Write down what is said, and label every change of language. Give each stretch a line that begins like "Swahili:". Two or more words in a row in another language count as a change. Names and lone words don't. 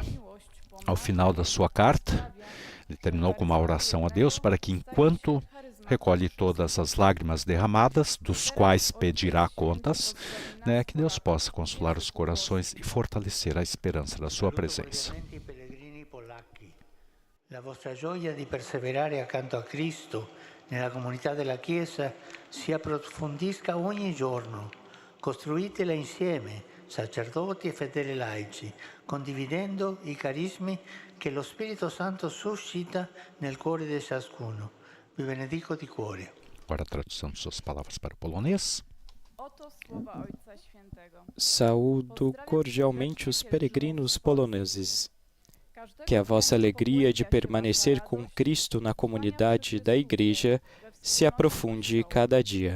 Portuguese: Ao final da sua carta, ele terminou com uma oração a Deus para que, enquanto recolhe todas as lágrimas derramadas, dos quais pedirá contas, que Deus possa consolar os corações e fortalecer a esperança da sua presença.
Italian: La vostra gioia di perseverare accanto a Cristo nella comunità della Chiesa si approfondisca ogni giorno. Costruitela insieme, sacerdoti e fedeli laici, condividendo i carismi che lo Spirito Santo suscita nel cuore di ciascuno. Vi benedico di cuore.
Portuguese: Agora a tradução de suas palavras para o polonês. Saúdo cordialmente os peregrinos poloneses. Que a vossa alegria de permanecer com Cristo na comunidade da Igreja se aprofunde cada dia.